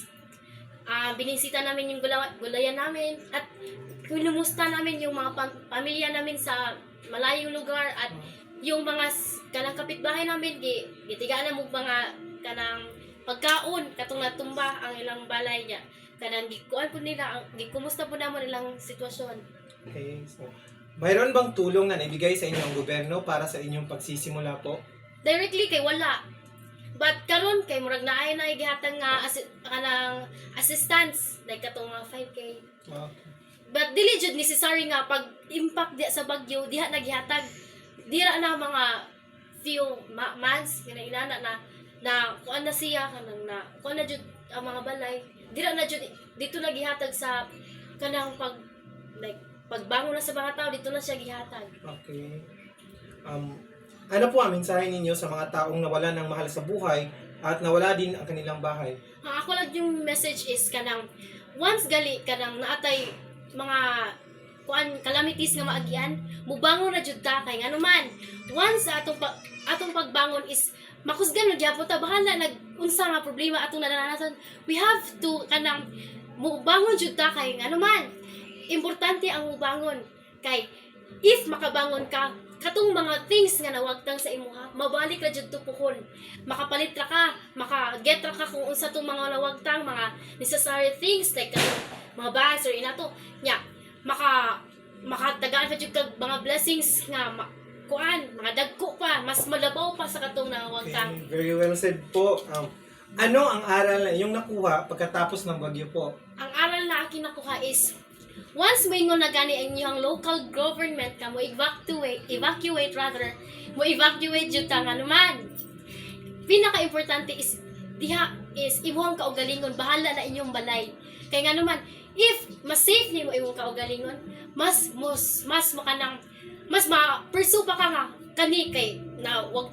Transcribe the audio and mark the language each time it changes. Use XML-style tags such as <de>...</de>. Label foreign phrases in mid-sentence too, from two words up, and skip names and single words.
<tl>Binisita namin yung gulayan namin at kinumusta namin yung mga pamilya namin sa malayong lugar at yung mga kanang kapitbahay namin</tl> <ceb>gitigaan na mo mga kanang pagkaon katong natumba ang ilang balay niya. Kanang gikuan po nila, gikumusta po naman ilang sitwasyon. Okay.</ceb> <tl>So, mayroon bang tulong na naibigay sa inyo ang gobyerno para sa inyong pagsisimula po?</tl> <ceb>Directly kay wala. But karon kay murag naay na gihatag nga kanang assistance like katong mga 5K. But dili jud necessary nga pag impact di sa bagyo diha nagihatag. Dira na mga few months kana inana na kuan na siya kanang na kuan na jud ang mga balay. Dira na jud dito nagihatag sa kanang pagbangon na sa mga tao dito na siya gihatag. Okay.</ceb> <tl>Ano po ang mensahe ninyo sa mga taong nawalan ng mahal sa buhay at nawala din ang kanilang bahay?</tl> <ceb>Ako lang yung message is kanang once gali kanang naatay mga calamities nga maagyan, mubangon na jud ta kay nganuman. Once atong pagbangon is makusgan na gyapon ta bahala unsa nga problema atong naranasan.</ceb> <en>We have to</en> <ceb>kanang mubangon jud ta kay nganuman. Importante ang mubangon kay if makabangon ka katong mga things nga nawagtang sa imuha, mabalik ra jud tupuhon. Makapalit ra ka, maka-get ra ka kung unsa tong mga nawagtang mga</ceb> <en>necessary things</en> <ceb>like mga bags or inato. Nya, makatagaan pa jud kag mga blessings nga mga dagko pa, mas malabaw pa sa katong nawagtang.</ceb> <en>Okay, very well said po.</en> <tl>Ano ang aral na iyong nakuha pagkatapos ng bagyo po?</tl> <ceb>Ang aral na akin nakuha is once moingon na gani ang iyong local government ka mo evacuate jud ta nganuman. Pinaka-importante is diha is imuhang kaugalingon, bahala na inyong balay. Kay nganuman if mas safe nimo imong kaugalingon, mas ma-pursue pa ka nga kani kay na wag</ceb>